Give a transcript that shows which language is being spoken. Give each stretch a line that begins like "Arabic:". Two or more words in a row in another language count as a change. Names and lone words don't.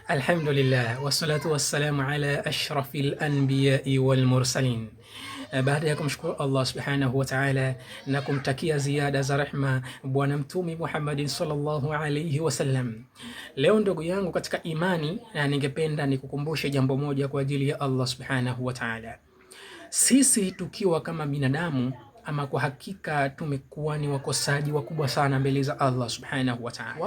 Arabic: الحمد لله والصلاة والسلام على أشرف الأنبياء والمرسلين.
Swahili: Baada ya kumshukuru
Arabic: الله سبحانه وتعالى
Swahili: na kumtakia ziada za rehma Bwana Mtume
Arabic: محمد صلى الله عليه وسلم,
Swahili: leo ndugu yangu katika imani, na ningependa nikukumbushe jambo moja kwa ajili ya
Arabic: الله سبحانه وتعالى.
Swahili: Sisi tukiwa kama binadamu, ama kwa hakika tumekuwa ni wakosaji wakubwa sana mbele za
Arabic: الله سبحانه وتعالى.